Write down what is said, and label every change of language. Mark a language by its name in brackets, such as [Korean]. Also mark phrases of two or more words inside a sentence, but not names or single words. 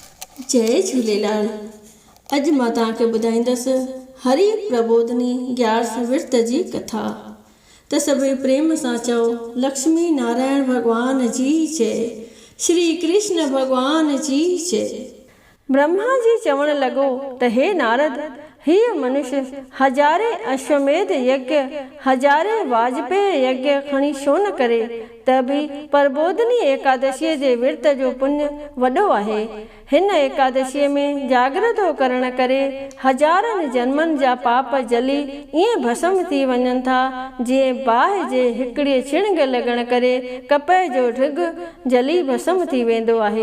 [Sindhi] जय झूलेलाल। अॼु मां तव्हांखे ॿुधाईंदसि हरि प्रबोधनी ग्यारस विर्त जी कथा। त सभई प्रेम सां चओ, लक्ष्मी नारायण भगवान जी जय, श्री कृष्ण भगवान जी जय। ब्रह्मा जी चवण लॻो त हे नारद, हीअ मनुष्य हज़ारे अश्वमेध यज्ञ हज़ारे वाजपेय यज्ञ खणी छो न करे, त बि प्रबोधनी एकादशीअ जे विर्त जो पुण्य वॾो आहे। हिन एकादशीअ में जागृतो करण करे हज़ारनि जन्मनि जा पाप जली ईअं भस्म थी वञनि था, जीअं बाहि जे हिकिड़े छिणिग लॻण करे कपह जो ढिघ जली भस्म थी वेंदो आहे।